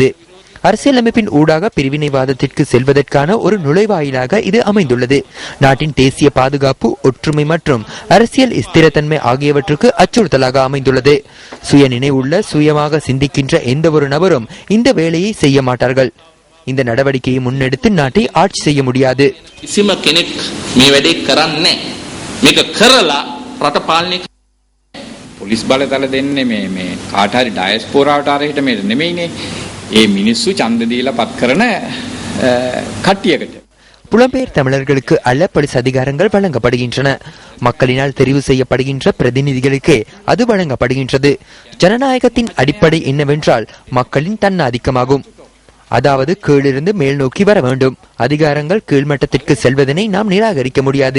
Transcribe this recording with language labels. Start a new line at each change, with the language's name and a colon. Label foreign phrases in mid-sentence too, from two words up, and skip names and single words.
Tamil: அரசியலமைப்பின் ஊடாக பிரிவினைவாதத்திற்கு செல்வதற்கான ஒரு நுழைவாயிலாக இது அமைந்துள்ளது. நாட்டின் தேசிய பாதுகாப்பு, ஒற்றுமை மற்றும் அரசியல் ஸ்திரத்தன்மை ஆகியவற்றுக்கு அச்சுறுத்தலாக அமைந்துள்ளது. சுய நினைவுள்ள சுயமாக சிந்திக்கின்ற எந்த ஒரு நபரும் இந்த வேலையை செய்ய மாட்டார்கள். இந்த நடவடிக்கையை முன்னெடுத்து நாட்டை ஆட்சி செய்ய முடியாது.
Sinhala: පොලිස් බලතල දෙන්නේ මේ කාට හරි ඩයස්පෝරාවට ආරෙහිට මේ නෙමෙයිනේ. ඒ මිනිස්සු ඡන්ද දීලා පත් කරන කට්ටියකට.
Tamil: புலம்பெயர் தமிழர்களுக்கு அல்ல போலீஸ் அதிகாரங்கள் வழங்கப்படுகின்றன. மக்களினால் தெரிவு செய்யப்படுகின்ற பிரதிநிதிகளுக்கு அது வழங்கப்படுகின்றது. ஜனநாயகத்தின் அடிப்படை என்னவென்றால் மக்களின் தன்னாதிக்கமாகும். அதாவது கீழிருந்து மேல் நோக்கி வர வேண்டும். அதிகாரங்கள் கீழ்மட்டத்திற்கு செல்வதனை நாம் நிராகரிக்க முடியாது.